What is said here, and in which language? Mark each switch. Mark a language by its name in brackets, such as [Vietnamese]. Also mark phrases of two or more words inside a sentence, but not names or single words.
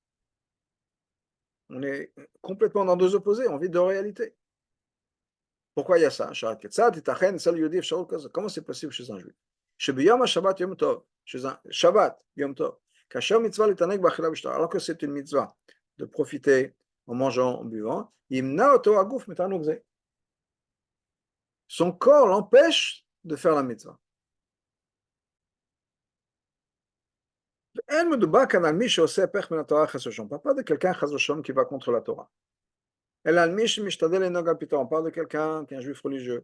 [French] On est complètement dans deux opposés, on vit deux réalités. Pourquoi il y a ça? Comment c'est possible chez un juif? Chez un Shabbat, Yom Tov, alors que c'est une mitzvah de profiter en mangeant, en buvant, [Hebrew] מונע אותו הגוף מתענוג זה. [French] Son corps l'empêche de faire la mitzvah. On ne parle pas de quelqu'un qui va contre la Torah. On parle de quelqu'un qui est un juif religieux.